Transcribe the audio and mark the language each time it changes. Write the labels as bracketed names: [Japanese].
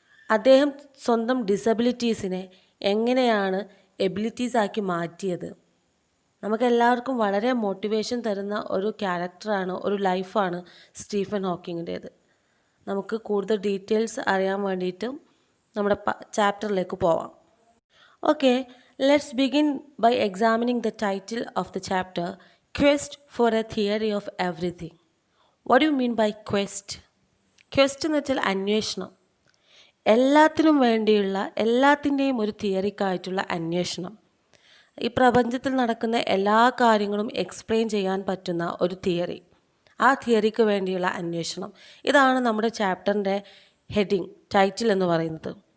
[Malayalam] അദ്ദേഹം സ്വന്തം ഡിസബിലിറ്റീസിനെ എങ്ങനെയാണ് എബിലിറ്റീസ് ആക്കി മാറ്റിയത്. നമുക്കെല്ലാവർക്കും വളരെ മോട്ടിവേഷൻ തരുന്ന ഒരു ക്യാരക്ടറാണ്, ഒരു ലൈഫാണ് സ്റ്റീഫൻ ഹോക്കിങ്ങിൻ്റേത്. നമുക്ക് കൂടുതൽ ഡീറ്റെയിൽസ് അറിയാൻ വേണ്ടിയിട്ട് നമ്മുടെ ചാപ്റ്ററിലേക്ക് പോവാം. [English] Okay, let's begin by examining the title of the chapter, Quest for a Theory of Everything. What do you mean by quest? [Malayalam] Quest എന്ന് വെച്ചാൽ അന്വേഷണം. എല്ലാത്തിനും വേണ്ടിയുള്ള എല്ലാത്തിൻ്റെയും ഒരു തിയറിക്കായിട്ടുള്ള അന്വേഷണം. ഈ പ്രപഞ്ചത്തിൽ നടക്കുന്ന എല്ലാ കാര്യങ്ങളും എക്സ്പ്ലെയിൻ ചെയ്യാൻ പറ്റുന്ന ഒരു തിയറി, ആ തിയറിക്ക് വേണ്ടിയുള്ള അന്വേഷണം. ഇതാണ് നമ്മുടെ ചാപ്റ്ററിൻ്റെ ഹെഡിങ്, ടൈറ്റിൽ എന്ന് പറയുന്നത്.